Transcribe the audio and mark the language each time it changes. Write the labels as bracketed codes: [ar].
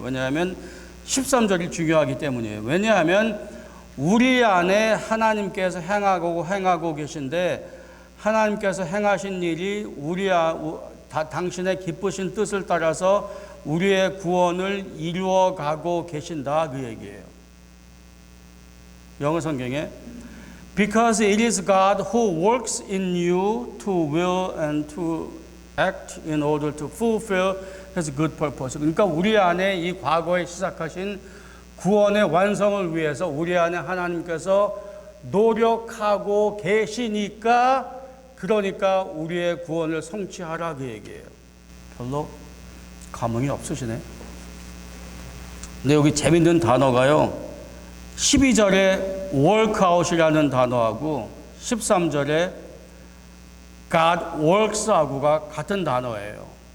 [ko] 왜냐하면 13절이 중요하기 때문이에요. 왜냐하면 우리 안에 하나님께서 행하고 계신데, 하나님께서 행하신 일이 당신의 기쁘신 뜻을 따라서 우리의 구원을 이루어가고 계신다, 그 얘기예요. 영어 성경에 [en] Because it is God who works in you to will and to act in order to fulfill His good purpose. [ko] 그러니까 우리 안에 이 과거에 시작하신 구원의 완성을 위해서 우리 안에 하나님께서 노력하고 계시니까, 그러니까 우리의 구원을 성취하라, 그 얘기예요. 별로 감흥이 없으시네. 근데 여기 재밌는 단어가요, 12절에 workout이라는 단어하고 13절에 God works하고가 같은 단어예요.